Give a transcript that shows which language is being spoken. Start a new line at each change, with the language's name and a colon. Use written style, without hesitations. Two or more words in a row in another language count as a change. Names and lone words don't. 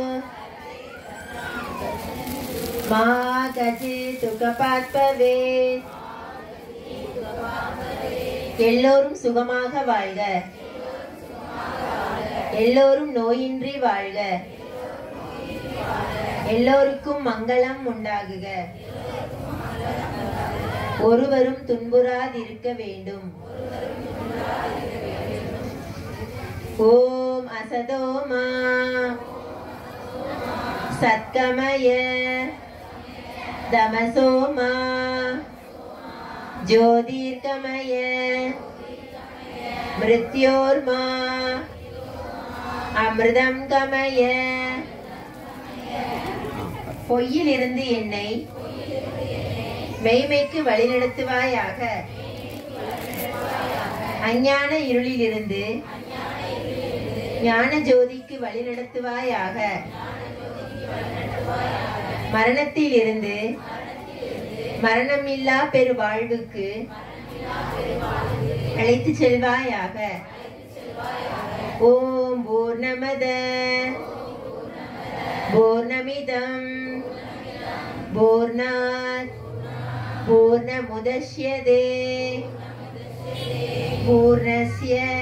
Sanskrit: मा कचित् दुःखपात् भवेत्
Tamil: எல்லோரும் சுகமாக வாழ்க எல்லோரும் நோயின்றி வாழ்க எல்லோருக்கும் மங்களம் உண்டாகுக ஒருவரும் துன்புறாதிருக்க வேண்டும்
Sanskrit: ॐ असतोमा सद्गमय तमसोमा ज्योतिर्गमय मृत्योर्मा अमृतम गमय
Tamil: பொய்யிலிருந்து என்னை மெய்மைக்கு வழிநடத்துவாயாக அஞ்ஞான இருளிலிருந்து ஞான ஜோதிக்கு வழிநடத்துவாயாக மரணத்திலிருந்து மரணமில்லா பெரு வாழ்வுக்கு அழைத்து செல்வாயாக
Sanskrit: ॐ पूर्णमदः पूर्णमिदं पूर्णात् पूर्णमुदच्यते पूर्णस्य